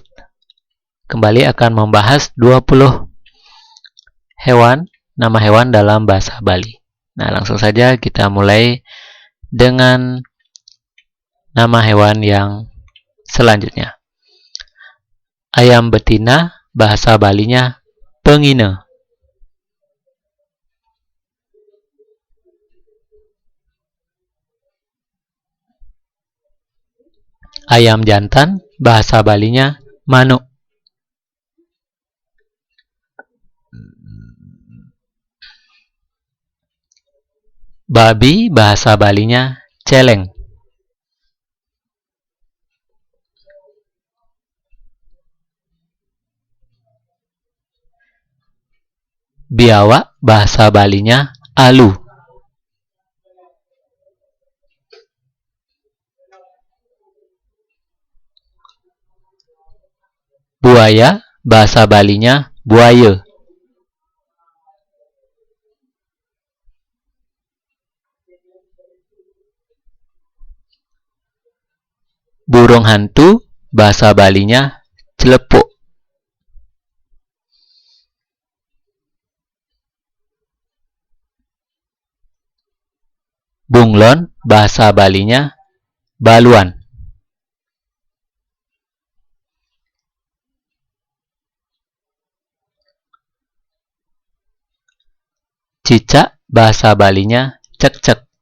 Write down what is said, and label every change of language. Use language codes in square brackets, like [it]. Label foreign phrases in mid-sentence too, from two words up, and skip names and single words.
[id] Kembali akan membahas 20 hewan, nama hewan dalam bahasa Bali. Nah, langsung saja kita mulai dengan nama hewan yang selanjutnya. Ayam betina, bahasa Balinya pengine. Ayam jantan, bahasa Balinya manuk. Babi, bahasa Balinya celeng. Biawak, bahasa Balinya alu. Buaya, bahasa Balinya buaya. Burung hantu, bahasa Balinya celepuk. Bunglon, bahasa Balinya baluan. Cicak, bahasa Balinya cek-cek.